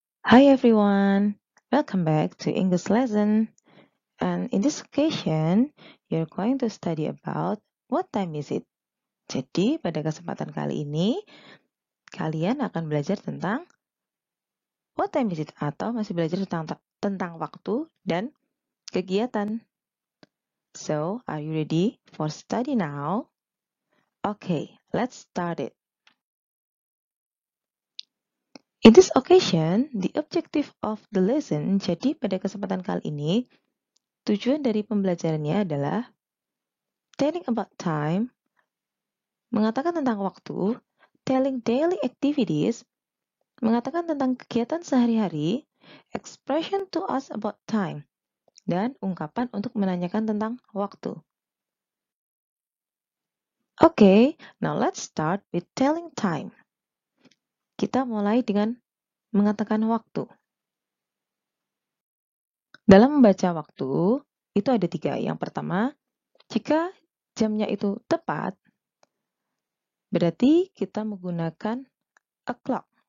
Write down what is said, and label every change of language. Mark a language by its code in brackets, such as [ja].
[en] Hi everyone, welcome back to English lesson. And in this occasion, you're going to study about what time is it. [id] Jadi pada kesempatan kali ini, kalian akan belajar tentang [en] what time is it [id] atau masih belajar tentang waktu dan kegiatan. [en] So, are you ready for study now? Okay, let's start it. In this occasion, the objective of the lesson, [id] jadi pada kesempatan kali ini, tujuan dari pembelajarannya adalah [en] telling about time, [id] mengatakan tentang waktu, [en] telling daily activities, [id] mengatakan tentang kegiatan sehari-hari, [en] expression to us about time, [id] dan ungkapan untuk menanyakan tentang waktu. [en] Okay, now let's start with telling time. [id] Kita mulai dengan mengatakan waktu. Dalam membaca waktu, itu ada 3. Yang pertama, jika jamnya itu tepat, berarti kita menggunakan a clock.